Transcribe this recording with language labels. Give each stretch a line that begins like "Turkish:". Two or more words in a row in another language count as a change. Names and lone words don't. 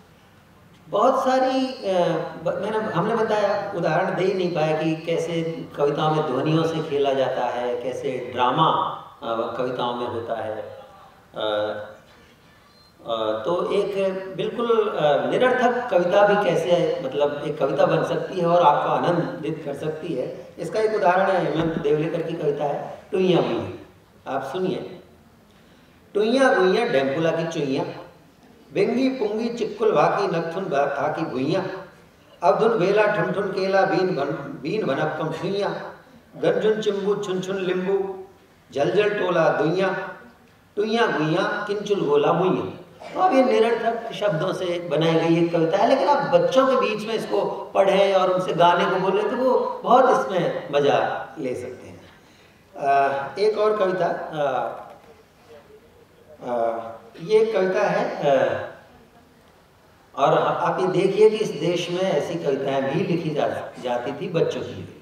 Hindi: असल में बहुत सारी हमने बताया, उदाहरण दे ही नहीं पाया कि कैसे कविताओं में ध्वनियों से खेला जाता है, कैसे ड्रामा कविताओं में होता है। तो एक बिल्कुल निरर्थक कविता भी कैसे मतलब एक कविता बन सकती है और आपको आनंदित कर सकती है, इसका एक उदाहरण है हेमंत देवलेकर की कविता है टुइयाँ गुइयाँ। आप सुनिए। टुइयाँ गुइयाँ डेम्पुला की चुइयाँ, बेंगी पुंगी चिक्कुल भाकी नकथुन थाकी भुइयाँ, अवधुन वेला ठुन ठुन केला बीन भनक्कम छुइयाँ, गंजुन चिम्बू छुन छुन लिंबू झलझल टोला दुइयाँ, टुइयाँ गुइयाँ किंचुल गोला मुइयाँ। तो अब ये निरर्थक शब्दों से बनाई गई एक कविता है, लेकिन आप बच्चों के बीच में इसको पढ़ें और उनसे गाने को बोले तो वो बहुत इसमें मज़ा ले सकते हैं। एक और कविता, ये कविता है और आप ये देखिए कि इस देश में ऐसी कविताएं भी लिखी जाती थी बच्चों के लिए।